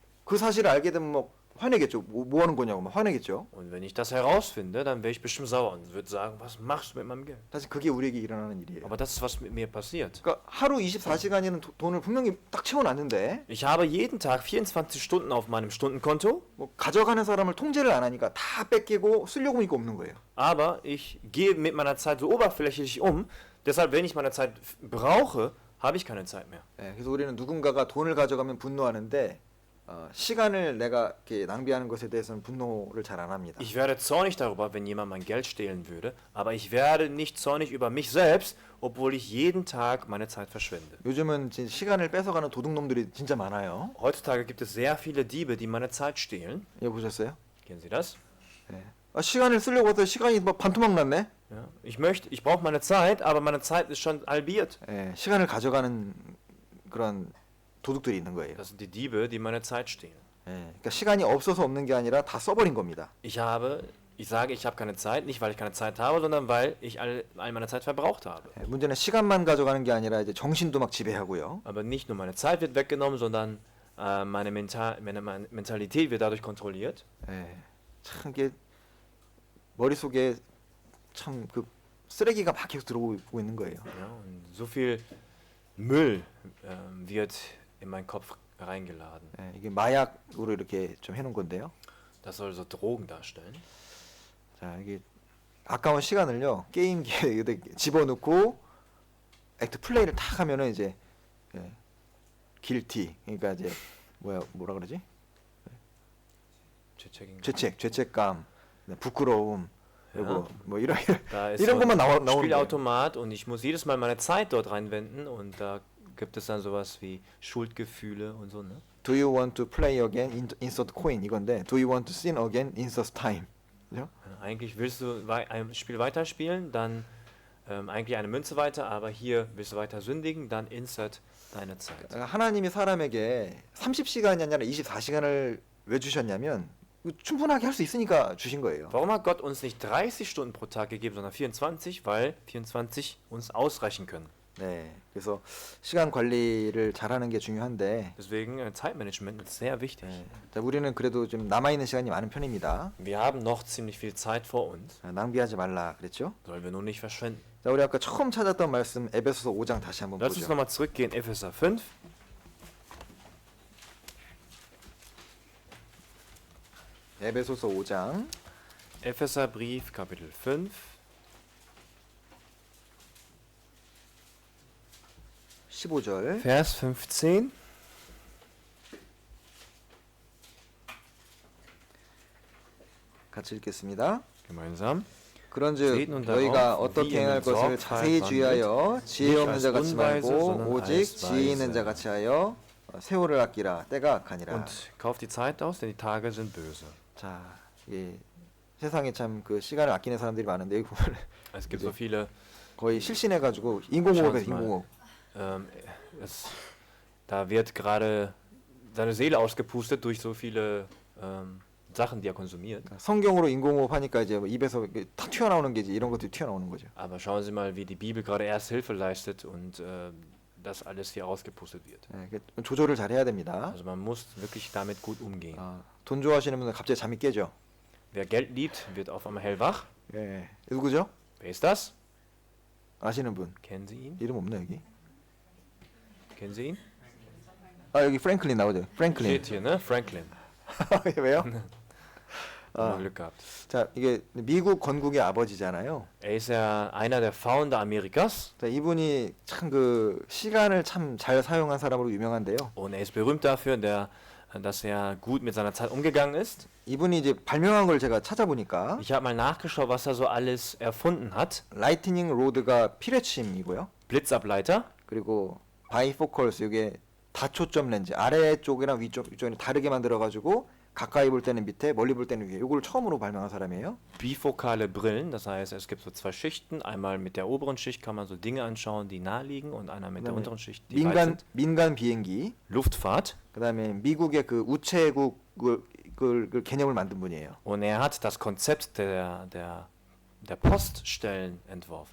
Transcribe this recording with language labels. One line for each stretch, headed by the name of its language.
Korean: 그 사실을 알게 되면 뭐 화내겠죠. 뭐 하는 거냐고 막 화내겠죠.
German: Und wenn ich das herausfinde, dann wäre ich bestimmt sauer und würde sagen, was machst du mit meinem Geld?
Korean: 사실 그게 우리에게 일어나는 일이에요.
German: Aber das ist, was mit mir passiert.
Korean: 그러니까 하루 24시간이는 돈을 분명히 딱 채워놨는데
German: Ich habe jeden Tag 24 Stunden auf meinem Stundenkonto,
Korean: 뭐 가져가는 사람을 통제를 안 하니까 다 뺏기고 쓰려고 하니까 없는 거예요.
German: aber ich gehe mit meiner Zeit so oberflächlich um. Deshalb, wenn ich meine Zeit brauche, habe ich keine Zeit mehr.
Korean: 그래서 우리는 누군가가 돈을 가져가면 분노하는데 시간을 내가 이렇게 낭비하는 것에 대해서는 분노를 잘 안 합니다.
German: Ich werde zornig darüber, wenn jemand mein Geld stehlen würde, aber ich werde nicht zornig über mich selbst, obwohl ich jeden Tag meine Zeit verschwende.
Korean: 요즘은 진짜 시간을 뺏어가는 도둑놈들이 진짜 많아요.
German: Heutzutage gibt es sehr viele Diebe, die meine Zeit stehlen.
Korean: 이거 보셨어요?
German: Kennen Sie das?
Korean: 시간을 쓰려고 해서 시간이 막 반토막 났네.
German: Ja. Ich brauche meine Zeit, aber meine Zeit ist schon halbiert.
Korean: 시간을 가져가는 그런 도둑들이 있는 거예요.
German: Das sind die Diebe, die meine Zeit stehlen.
Korean: 그러니까 시간이 없어서 없는 게 아니라 다 써버린 겁니다.
German: Ich sage, ich habe keine Zeit, nicht weil ich keine Zeit habe, sondern weil ich all meine Zeit verbraucht habe.
Korean: 문제는 시간만 가져가는 게 아니라 이제 정신도 막 지배하고요.
German: Aber nicht nur meine Zeit wird weggenommen, sondern meine Mentalität wird dadurch kontrolliert.
Korean: 참 이게 머릿속에 참 그 쓰레기가 막 계속 들어오고 있는 거예요.
German: Ja, und so viel Müll wird in meinen Kopf reingeladen.
Korean: 이게 마약으로 이렇게 좀 해놓은 건데요.
German: Das soll so Drogen darstellen.
Korean: 자, 이게 아까운 시간을요 게임기에 집어넣고 액트 플레이를 탁 하면은 이제 길티, 그러니까 이제 뭐라 그러지? 죄책감, 부끄러움, 그리고 뭐 이런
German: Da ist
Korean: 이런
German: so
Korean: 것만 나오는 거예요.
German: Spielautomat und ich muss jedes Mal meine Zeit dort reinwenden und da gibt es dann sowas wie Schuldgefühle und so, ne?
English: Do you want to play again? Insert coin
Korean: 이건데
English: Do you want to sin again? Insert time.
Korean: 그죠?
German: Eigentlich willst du ein Spiel weiterspielen, dann eigentlich eine Münze weiter, aber hier willst du weiter sündigen, dann insert deine Zeit.
Korean: 하나님이 사람에게 30시간이 아니라 24시간을 왜 주셨냐면 충분하게 할 수 있으니까 주신 거예요.
German: Warum hat Gott uns nicht 30 Stunden pro Tag gegeben, sondern 24? Weil 24 uns ausreichen können.
Korean: 네, 그래서 시간 관리를 잘하는 게 중요한데
German: Deswegen Zeitmanagement ist sehr wichtig.
Korean: 자, 우리는 그래도 좀 남아 있는 시간이 많은 편입니다.
German: Wir haben noch ziemlich viel Zeit vor uns.
Korean: 낭비하지 말라 그랬죠?
German: Sollen wir nun nicht verschwenden.
Korean: 자, 우리 아까 처음 찾았던 말씀 에베소서 5장 다시 한번
German: Lass uns
Korean: 보죠.
German: nochmal zurückgehen, Epheser 5.
Korean: 에베소서 5장
German: Epheserbrief, Kapitel 5.
Korean: 15절
German: Vers 15.
Korean: 같이 읽겠습니다.
German: Gemeinsam.
Korean: 그런즉
German: Seht nun
Korean: 너희가
German: darauf,
Korean: 어떻게
German: wie ihr
Korean: 행할
German: in
Korean: 것을
German: Sorgfalt
Korean: 자세히
German: wandelt,
Korean: 주의하여 지혜
German: nicht
Korean: 없는
German: als
Korean: 자 같이
German: unweise,
Korean: 말고
German: sondern
Korean: 오직
German: als
Korean: 지혜 있는 자
German: weise.
Korean: 같이 하여 세월을 아끼라 때가 악하니라.
German: Und kauft die Zeit aus, denn die Tage sind böse.
Korean: 자, 예, 세상에 참 그 시간을 아끼는 사람들이 많은데 여기 보면
German: Es gibt
Korean: 이제
German: so viele.
Korean: 거의 실신해가지고 인공호흡에
German: Schauen Sie mal.
Korean: 인공호흡.
German: Ähm, da wird gerade seine Seele ausgepustet durch so viele Sachen, die er konsumiert.
Korean: 성경으로 인공호흡 하니까 이제 뭐 입에서 탁 튀어나오는 게 이제 이런 것들이 튀어나오는 거죠.
German: Aber schauen Sie mal, wie die Bibel gerade erst Hilfe leistet und das alles hier ausgepustet wird.
Korean: 예, 조절을 잘 해야 됩니다.
German: Also man muss wirklich damit gut umgehen.
Korean: 돈 좋아하시는 분은 갑자기 잠이 깨죠.
German: Wer Geld liebt, wird auf einmal hellwach.
Korean: 예, 누구죠?
German: Wer ist das?
Korean: 아시는 분
German: Kennen Sie ihn?
Korean: 이름 없나 여기?
German: Kennen Sie ihn?
Korean: 여기 프랭클린 나오죠. 프랭클린.
German: Steht hier, ne? Franklin.
Korean: 왜요?
German: Haben wir Glück gehabt.
Korean: 자, 이게 미국 건국의 아버지잖아요.
German: Er ist ja einer der Founder Amerikas
Korean: 자, 이분이 참 그 시간을 참 잘 사용한 사람으로 유명한데요.
German: und er ist berühmt dafür, der dass er gut mit seiner Zeit umgegangen ist.
Korean: 이분이 이제 발명한 걸 제가 찾아보니까
German: Ich habe mal nachgeschaut, was er so alles erfunden hat.
Korean: 라이트닝 로드가 피레침이고요.
German: Blitzableiter,
Korean: 그리고 바이포컬스 이게 다초점 렌즈 아래쪽이랑 위쪽이 다르게 만들어 가지고 가까이 볼 때는 밑에 멀리 볼 때는 위에 이걸 처음으로 발명한 사람이에요.
German: bifokale Brillen, das heißt, es gibt so zwei Schichten. Einmal mit der oberen Schicht kann man so Dinge anschauen, die nahe liegen, und einmal mit der
Korean: 그다음에
German: unteren Schicht, die weit sind.
Korean: 민간 비행기
German: Luftfahrt.
Korean: 그다음에 미국의 그 우체국을 개념을 만든 분이에요.
German: Und er hat das Konzept der Poststellen entworfen.